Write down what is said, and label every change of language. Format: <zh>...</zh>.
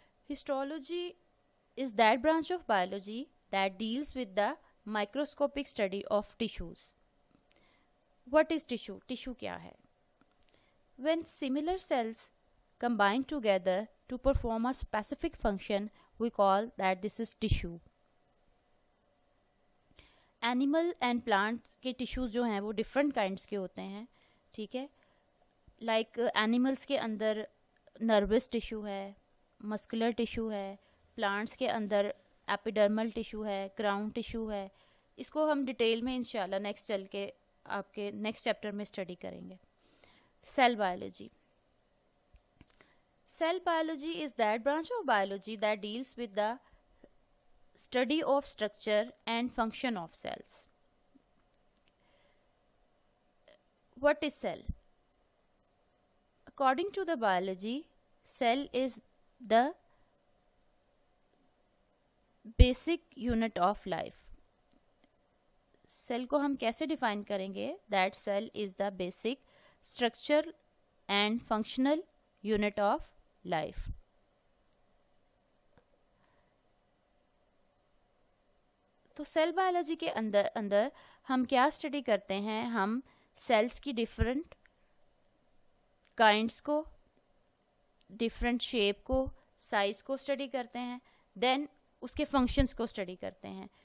<en>Histology is that branch of biology that deals with the microscopic study of tissues. What is tissue?</en> <ur>Tissue کیا ہے؟</ur> <en>When similar cells combine together to perform a specific function, we call that this is tissue.</en> <ur>Animal and plants کے tissues جو ہیں وہ</ur> <en>different kinds</en> <ur>کے ہوتے ہیں. ٹھیک ہے, لائک اینیملس کے اندر نروس ٹیشو ہے, مسکولر ٹیشو ہے, پلانٹس کے اندر ایپیڈرمل ٹیشو ہے, کراؤن ٹیشو ہے. اس کو ہم ڈیٹیل میں انشاءاللہ نیکسٹ چل کے آپ کے نیکسٹ چیپٹر میں اسٹڈی کریں گے.</ur> <en>Cell biology. Cell biology is that branch of biology that deals with the study of structure and function of cells. What is cell? According to the biology, cell is the basic unit of life. Cell</en> <ur>کو ہم کیسے define کریں گے؟</ur> <en>That cell is the basic structure and functional unit of life.</en> <ur>تو cell biology کے اندر ہم کیا study کرتے ہیں؟ ہم سیلس کی ڈفرینٹ کائنڈس کو, ڈفرینٹ شیپ کو, سائز کو اسٹڈی کرتے ہیں, دین اس کے فنکشنس کو اسٹڈی کرتے ہیں.</ur>